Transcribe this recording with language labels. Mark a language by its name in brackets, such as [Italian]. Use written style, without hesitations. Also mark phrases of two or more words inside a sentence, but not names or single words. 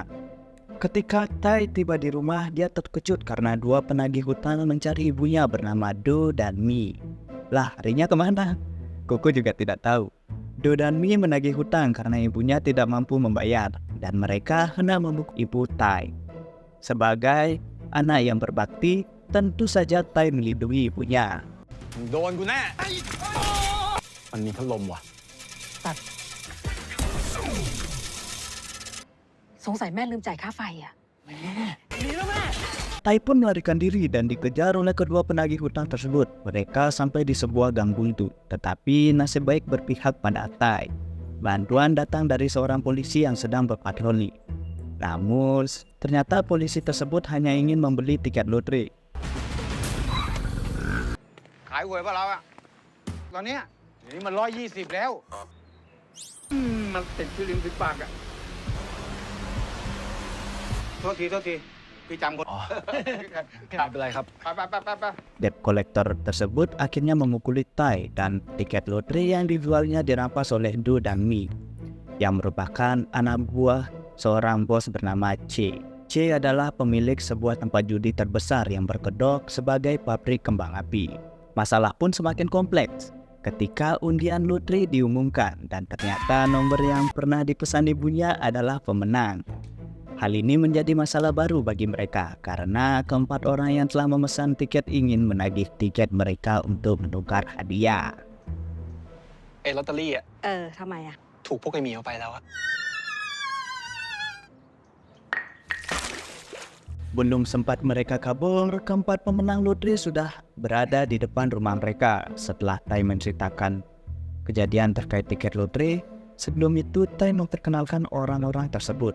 [Indonesian] Ketika Tai tiba di rumah, dia terkejut karena 2 penagih hutang mencari ibunya bernama Do dan Mi. Lah, harinya kemana? Kuku juga tidak tahu. Do dan Mi menagih hutang karena ibunya tidak mampu membayar, dan mereka hendak membekuk ibu Tai. Sebagai anak yang berbakti, tentu saja Tai melindungi ibunya. [Thai] มันมีพัดลมว่ะ สงสัยแม่ลืมจ่ายค่าไฟอ่ะ [Indonesian] Tai pun melarikan diri dan dikejar oleh kedua penagih hutang tersebut. Mereka sampai di sebuah gang buntu, tetapi nasib baik berpihak pada Tai. Bantuan datang dari seorang polisi yang sedang berpatroli. Namun, ternyata polisi tersebut hanya ingin membeli tiket lotre. [Thai] ขายหวยป่ะเราอะตอนเนี้ยเดี๋ยวนี้มัน120แล้วมันติดที่ริมฝีปากอะโทษทีพี่จำคน ไม่เป็นไรครับ ไป [English] Debt collector [Indonesian] tersebut akhirnya memukuli Tai dan tiket lotre yang dijualnya dirampas oleh Du dan Mi, yang merupakan anak buah seorang bos bernama C. C adalah pemilik sebuah tempat judi terbesar yang berkedok sebagai pabrik kembang api. Masalah pun semakin kompleks ketika undian lotre diumumkan dan ternyata nomor yang pernah dipesan ibunya adalah pemenang. Hal ini menjadi masalah baru bagi mereka karena keempat orang yang telah memesan tiket ingin menagih tiket mereka untuk menukar hadiah. [Thai] ไอ้ลอตเตอรี่อ่ะ ทำไมอ่ะ ถูกพวกไอ้หมีเอาไปแล้วอะ [Indonesian] Belum sempat mereka kabur, keempat pemenang lotre sudah berada di depan rumah mereka. Setelah Tai menceritakan kejadian terkait tiket lotre, sebelum itu Tai memperkenalkan orang-orang tersebut.